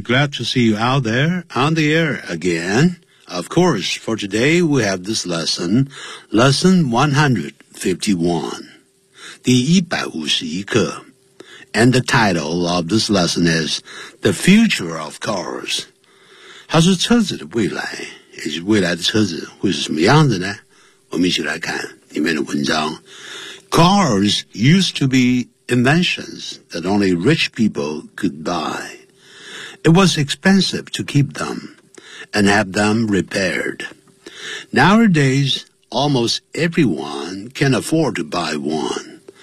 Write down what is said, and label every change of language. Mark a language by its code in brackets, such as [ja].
[en] Glad to see you out there on the air again. Of course, for today we have this lesson, lesson 151, [zh] 第151课。 [en] And the title of this lesson is The Future of Cars. [zh] 它是车子的未来，也是未来的车子会是什么样子呢？我们一起来看里面的文章。 [en] Cars used to be inventions that only rich people could buy. It was expensive to keep them and have them repaired. Nowadays, almost everyone can afford to buy one.